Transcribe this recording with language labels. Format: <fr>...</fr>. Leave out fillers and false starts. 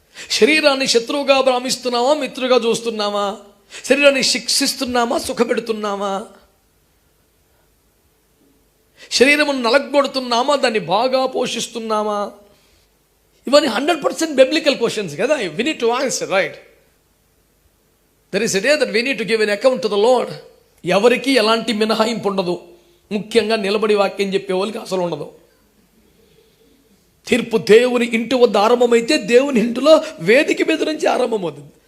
<te>శరీరాన్ని శత్రువుగా భ్రమిస్తున్నామా, మిత్రుగా చూస్తున్నామా? శరీరాన్ని శిక్షిస్తున్నామా, సుఖపెడుతున్నామా? శరీరమును నలగొడుతున్నామా, దాన్ని బాగా పోషిస్తున్నామా? ఇవన్నీ 100%</te> <en>biblical questions</en> <te>కదా.</te> <en>We need to answer, right? There is a day that we need to give an account to the Lord.</en> <te>ఎవరికి ఎలాంటి మినహాయింపు ఉండదు. ముఖ్యంగా నిలబడి వాక్యం చెప్పే వాళ్ళకి అసలు ఉండదు. తీర్పు దేవుని ఇంటి వద్ద ఆరంభమైతే దేవుని ఇంటిలో వేదిక మీద నుంచి ఆరంభమవుతుంది.</te>